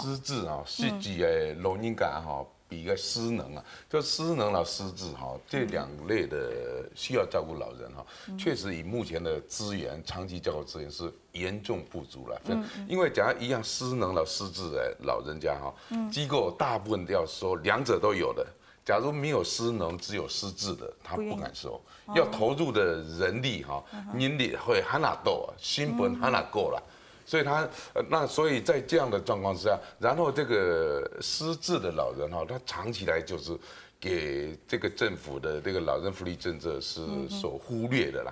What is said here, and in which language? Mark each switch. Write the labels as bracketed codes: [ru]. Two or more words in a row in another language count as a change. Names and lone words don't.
[zh] 失智啊，實際嘅老人家哈，比個失能啊，就失能到失智哈，這兩類的需要照顧老人哈，確實以目前的資源，長期照顧資源是嚴重不足了。因為假如一樣失能到失智的老人家哈，機構大部分要說兩者都有的。假如没有失能，只有失智的，他不敢收。要投入的人力人力会很哪多，新本很哪够了。所以所以在这样的状况之下，然后这个失智的老人他长期来就是给这个政府的这个老人福利政策是所忽略的啦。